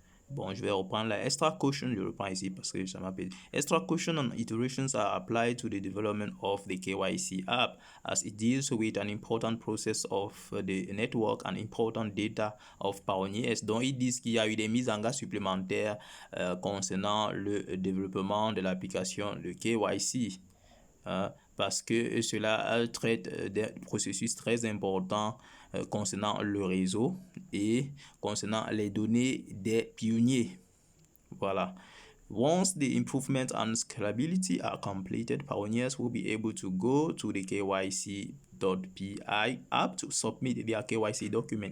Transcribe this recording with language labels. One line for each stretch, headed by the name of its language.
French: Bon, je vais reprendre la extra caution, je reprends ici parce que ça m'appelle.
English: Extra caution and iterations are applied to the development of the KYC app as it deals with an important process of the network and important data of pioneers.
French: Donc, ils disent qu'il y a eu des mises en garde supplémentaires concernant le développement de l'application de KYC. Parce que cela traite des processus très importants concernant le réseau et concernant les données des pionniers. Voilà.
English: Once the improvement and scalability are completed, pioneers will be able to go to the KYC.pi app to submit their KYC document.